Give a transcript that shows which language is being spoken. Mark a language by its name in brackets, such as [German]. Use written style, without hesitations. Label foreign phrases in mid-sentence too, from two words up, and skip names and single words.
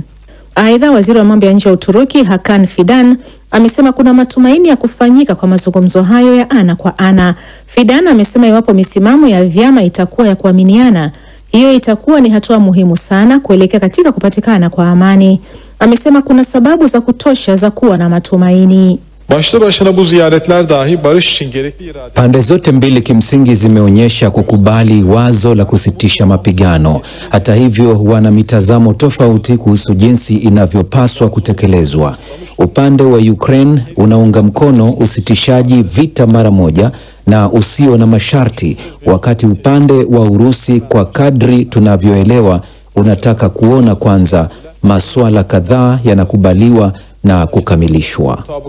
[Swahili] Aidha, waziri wa mambo ya nje wa Uturuki Hakan Fidan amesema kuna matumaini ya kufanyika kwa mazungumzo hayo ya ana kwa ana. Fidan amesema iwapo misimamo ya vyama itakuwa ya kuaminiana, hiyo itakuwa ni hatua muhimu sana kuelekea katika kupatikana kwa amani. Amesema kuna sababu za kutosha za kuwa na matumaini. [Turkish] Başlı başına bu ziyaretler dahi barış için gerekli irade. [Swahili] Pande zote mbili kimsingi zimeonyesha kukubali wazo la kusitisha mapigano. Hata hivyo, wana mitazamo tofauti kuhusu jinsi inavyopaswa kutekelezwa. Upande wa Ukraine unaunga mkono usitishaji vita mara moja na usio na masharti, wakati upande wa Urusi, kwa kadri tunavyoelewa, unataka kuona kwanza masuala kadhaa yanakubaliwa na kukamilishwa.